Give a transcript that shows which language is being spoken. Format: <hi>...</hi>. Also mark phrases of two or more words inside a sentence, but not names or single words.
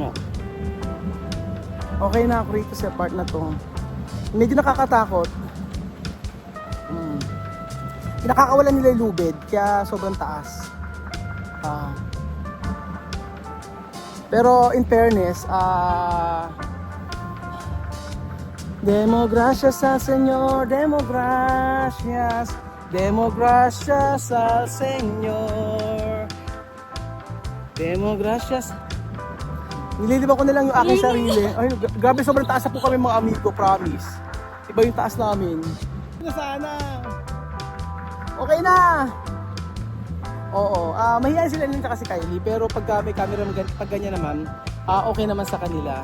<tl>Okay na ako rito sa part na to. Medyo nakakatakot. Nakakawalan nila yung lubid, kaya sobrang taas.</tl> <es>Pero</es> <en>in fairness,</en> <es>demo gracias al Señor, demo gracias al Señor. Demo gracias.</es> <tl>Nililibang ko na lang yung aking sarili. Ay, grabe, sobrang taas na po kami mga amigo, promise. Iba yung taas namin. Sana. Okay na. Oo, mahihayin sila nila kasi Kylie, pero pag may camera, pag ganyan naman, okay naman sa kanila.</tl>